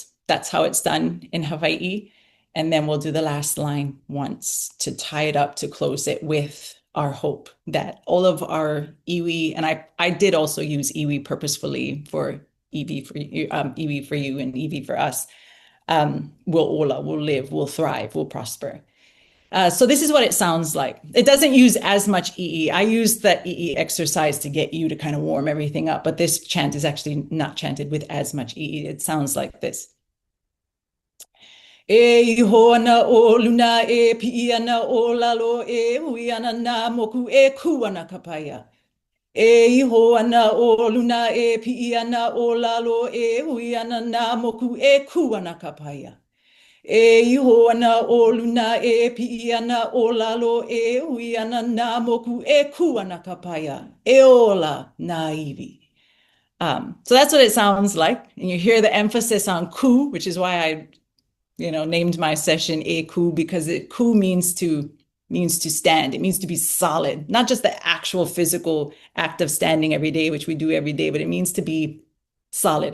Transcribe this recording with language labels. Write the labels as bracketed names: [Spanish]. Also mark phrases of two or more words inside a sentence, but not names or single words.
[English] That's how it's done in Hawaii. And then we'll do the last line once to tie it up, to close it with our hope that all of our iwi, and I did also use iwi purposefully for iwi for you and iwi for us, will live, will thrive, will prosper. So this is what it sounds like. It doesn't use as much EE. I use the EE exercise to get you to kind of warm everything up, but this chant is actually not chanted with as much EE. It sounds like this. [Hawaiian] E iho ana o luna e pi'i ana o lalo e hui ana na moku e ku ana kapaya. E iho ana o luna e pi'i ana o lalo e hui ana na moku e ku ana kapaya. E iho ana o luna e pi'i ana o lalo e hui ana na moku e ku ana kapaya. E ola na iwi. [English] So that's what it sounds like. And you hear the emphasis on ku, which is why I named my session E Ku, because ku means to stand. It means to be solid, not just the actual physical act of standing every day, which we do every day, but it means to be solid.